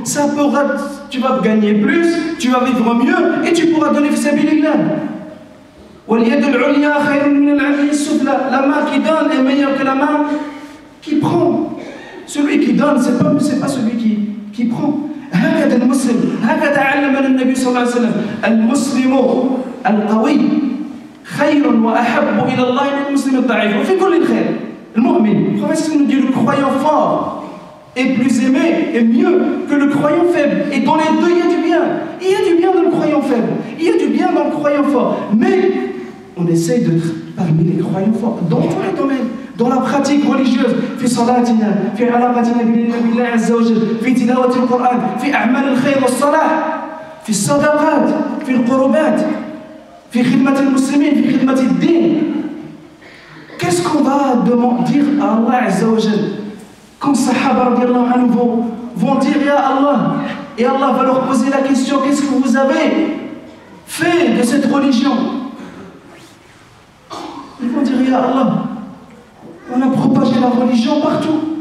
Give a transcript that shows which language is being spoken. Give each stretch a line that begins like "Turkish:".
French: Ça pourra, tu vas gagner plus, tu vas vivre mieux et tu pourras donner fi sabilillah. La main qui donne est meilleure que la main qui prend. Celui qui donne, c'est pas celui qui prend.
Arabic: هكذا المسلم هكذا علمنا النبي صلى الله عليه وسلم المسلم القوي خير وأحب إلى الله من المسلم الضعيف وفي كل الخير.
French: المؤمن, professeur nous dit le croyant fort est plus aimé et mieux que le croyant faible. Et dans les deux, il y a du bien. Il y a du bien dans le croyant faible. Il y a du bien dans le croyant fort. Mais on essaye d'être parmi les croyants forts dans tous les domaines. Dans la pratique religieuse,
Arabic: في صلاتنا، في علاقتنا بالله عز وجل، في تلاوة القرآن، في أعمال الخير والصلاح، في الصدقات، في القربات، في خدمة المسلمين، في خدمة الدين.
French: Qu'est-ce qu'on va dire à Allah Azza wa Jal quand Sahaba radiallahu anhu vont dire Ya Allah, et Allah va leur poser la question, qu'est-ce que vous avez fait de cette religion? Ils vont dire Ya Allah, on a propagé la religion partout.